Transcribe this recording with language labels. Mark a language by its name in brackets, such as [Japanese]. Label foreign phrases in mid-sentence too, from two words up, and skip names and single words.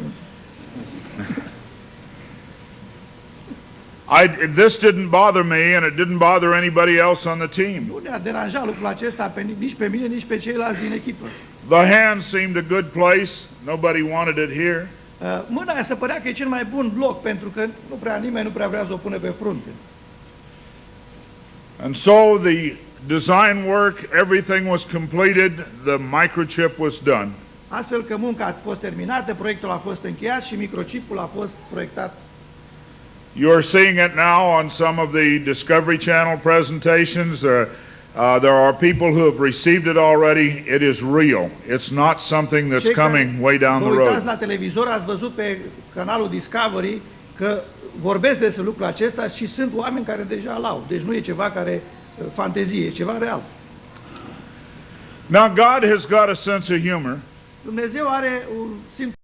[English] This didn't bother me, and it didn't bother anybody else on the team. [Romanian] Nu ne-a deranjat lucrul acesta nici pe mine, nici pe ceilalți din echipă. [English] The hand seemed a good place. Nobody wanted it here. [Romanian] Mâna aia se părea că e cel mai bun loc, pentru că nimeni nu prea vrea să o pune pe frunte. [English] And so the design work, everything was completed, the microchip was done. [Romanian] Astfel că munca a fost terminată, proiectul a fost încheiat și microchipul a fost proiectat. [English] You are seeing it now on some of the Discovery Channel presentations. There are people who have received it already. It is real. It's not something that's coming way down the road. [Romanian] Vă uitați [English] road. [Romanian] la televizor, ați văzut pe canalul Discovery că vorbesc despre lucrul acesta și sunt oameni care deja l-au. Deci nu e ceva care fantezie, e ceva real. [English] Now God has got a sense of humor. [Romanian] Dumnezeu are un simț